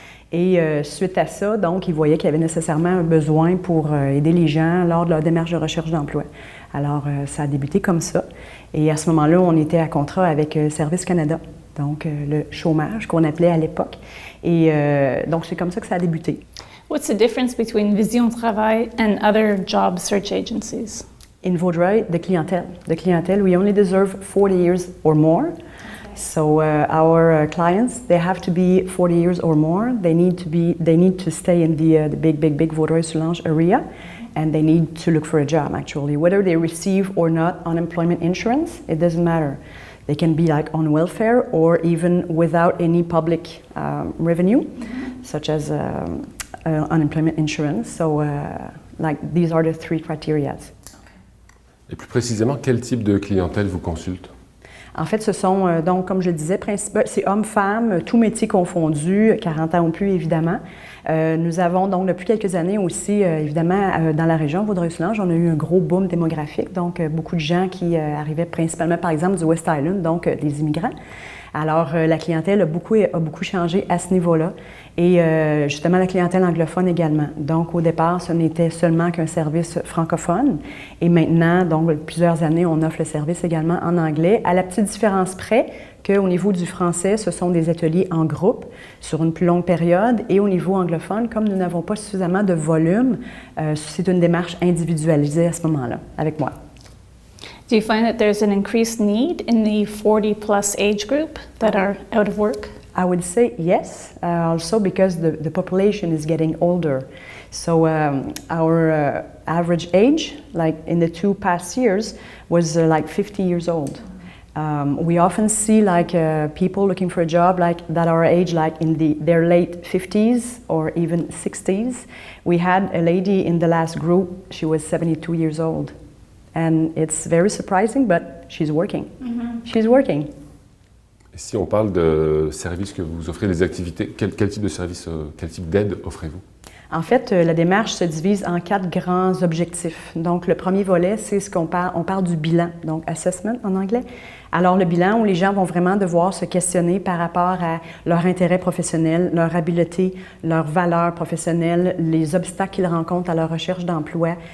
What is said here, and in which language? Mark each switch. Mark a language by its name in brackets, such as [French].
[French] Et suite à ça, donc, il voyait qu'il y avait nécessairement un besoin pour aider les gens lors de leur démarche de recherche d'emploi. Alors, ça a débuté comme ça. Et à ce moment-là, on était à contrat avec Service Canada, donc le chômage qu'on appelait à l'époque. Et donc, c'est comme ça que ça a débuté. [English] What's the difference between Vision Travail and other job search agencies? In Vaudreuil, the clientele, we only deserve 40 years or more. So our clients, they have to be 40 years or more. They need to stay in the big Vaudreuil-Soulanges area, and they need to look for a job. Actually, whether they receive or not unemployment insurance, it doesn't matter. They can be like on welfare or even without any public revenue, such as unemployment insurance. So, like these are the 3 criteria. [French] Et plus précisément, quel type de clientèle vous consulte? En fait, ce sont, donc, comme je le disais, c'est hommes-femmes, tous métiers confondus, 40 ans ou plus, évidemment. Nous avons donc, depuis quelques années aussi, évidemment, dans la région Vaudreuil-Soulanges, on a eu un gros boom démographique, donc beaucoup de gens qui arrivaient principalement, par exemple, du West Island, donc des immigrants. Alors, la clientèle a beaucoup changé à ce niveau-là. Et justement, la clientèle anglophone également. Donc, au départ, ce n'était seulement qu'un service francophone. Et maintenant, donc, plusieurs années, on offre le service également en anglais, à la petite différence près qu'au niveau du français, ce sont des ateliers en groupe sur une plus longue période. Et au niveau anglophone, comme nous n'avons pas suffisamment de volume, c'est une démarche individualisée à ce moment-là, avec moi. [English] Do you find that there's an increased need in the 40-plus age group that are out of work? I would say yes, also because the population is getting older. So our average age, like in the 2 past years, was like 50 years old. We often see like people looking for a job like that are age like in their late 50s or even 60s. We had a lady in the last group, she was 72 years old. And it's very surprising, but she's working. Mm-hmm. She's working. [French] Et si on parle de services que vous offrez, des activités, quel type de service, quel type d'aide offrez-vous? En fait, la démarche se divise en 4 grands objectifs. Donc, le premier volet, c'est on parle du bilan, donc assessment en anglais. Alors, le bilan où les gens vont vraiment devoir se questionner par rapport à leur intérêt professionnel, leur habileté, leurs valeurs professionnelles, les obstacles qu'ils rencontrent à leur recherche d'emploi.